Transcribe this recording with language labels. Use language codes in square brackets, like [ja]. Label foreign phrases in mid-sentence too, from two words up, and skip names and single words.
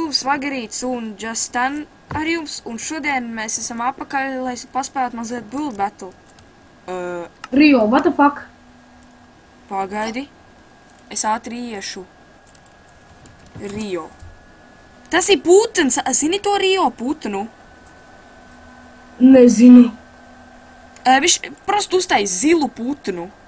[lv] Švagerīts un Justin ar jums, un šodien mēs esam apakaļ, lai paspēlētu mazliet Build Battle. [en] Rio, what the fuck? [lv] Pagaidi. Es ātri iešu. Rio. Tas ir putns, zini to Rio putnu? Nezinu. Viņš prosti uztais zilu putnu.